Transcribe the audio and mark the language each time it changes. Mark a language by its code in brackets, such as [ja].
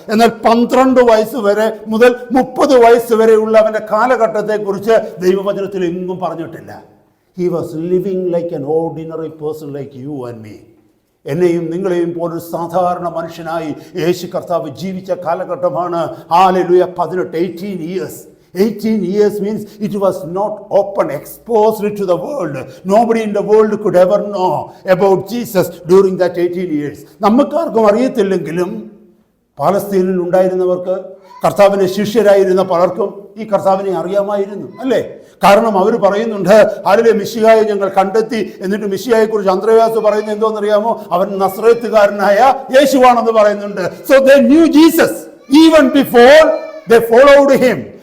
[ml] എന്നാൽ 12 വയസ്സ് വരെ മുതൽ 30 വയസ്സ് വരെയുള്ള അവന്റെ കാലഘട്ടത്തെക്കുറിച്ച് ദൈവവചനത്തിൽ എങ്ങും പറഞ്ഞിട്ടില്ല. [en] He was living like an ordinary person like you and me. [ml] എന്നെയും നിങ്ങളെയും പോലൊരു സാധാരണ മനുഷ്യനായി യേശു കർത്താവ് ജീവിച്ച കാലഘട്ടമാണ്. [en] Hallelujah. 18 years. 18 years means it was not open, exposed to the world. Nobody in the world could ever know about Jesus during that 18 years. [ml] നമുക്കാർക്കും അറിയത്തില്ലെങ്കിലും പാലസ്തീനിൽ ഉണ്ടായിരുന്നവർക്ക്, കർത്താവിൻ്റെ ശിഷ്യരായിരുന്ന പലർക്കും ഈ കർത്താവിനെ അറിയാമായിരുന്നു, അല്ലേ? കാരണം അവർ പറയുന്നുണ്ട്, ആരിലെ മിശിഹായെ ഞങ്ങൾ കണ്ടെത്തി. എന്നിട്ട് മിശിഹായെ കുറിച്ച് അന്ത്രയാസ് പറയുന്നത് എന്തോന്നറിയാമോ? അവൻ നസ്രയത്തുകാരനായ യേശുവാണെന്ന് പറയുന്നുണ്ട്. [en] So they knew Jesus even before they followed him.